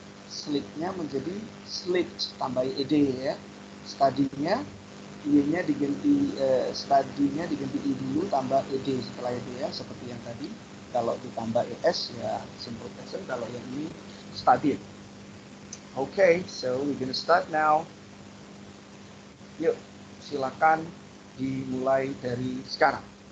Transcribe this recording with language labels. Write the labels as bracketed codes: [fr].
[id] Sleep-nya menjadi slept tambah ed ya. Study-nya I-nya diganti study-nya diganti i dulu tambah ed setelah itu ya, seperti yang tadi. Kalau ditambah es ya simple present, kalau yang ini studied. [en] Okay, so we're gonna start now. [id] Yuk, silakan dimulai dari sekarang.